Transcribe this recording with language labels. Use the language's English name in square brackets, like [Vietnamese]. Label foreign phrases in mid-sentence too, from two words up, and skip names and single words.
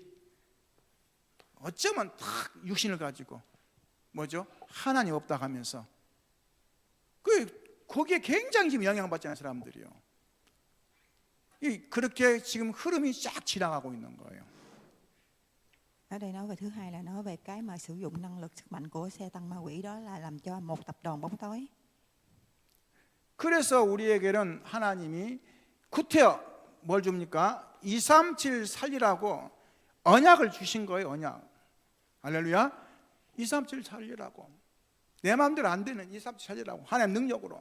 [Korean] 어쩌면 딱 육신을 가지고 뭐죠? 하나님 없다 하면서 거기에 굉장히 지금 영향받잖아요, 사람들이요. 그렇게 지금 흐름이 쫙 지나가고 있는 거예요. [Vietnamese] Ở đây nói về thứ hai là nói về cái mà sử dụng năng lực sức mạnh của xe tăng ma quỷ, đó là làm cho một tập đoàn bóng tối. [Korean] 그래서 우리에게는 하나님이 구태여 뭘 줍니까? 237 살리라고 언약을 주신 거예요. 언약. 할렐루야. 237 살리라고. 내 마음대로 안 되는 237 살리라고. 하나님 능력으로.